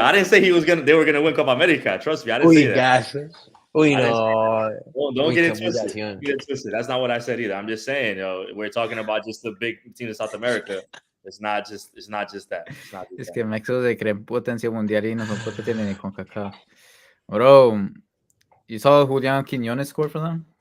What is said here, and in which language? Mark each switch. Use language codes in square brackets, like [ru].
[en] I didn't say they were gonna win Copa America. Trust me, I didn't say that. Don't get it twisted. That's not what I said either. I'm just saying, we're talking about just the big team in South America. It's not just that. [es] Es que México se cree potencia mundial y no son potencia ni con CONCACAF. [en] Bro, you saw Julián Quiñones score for them?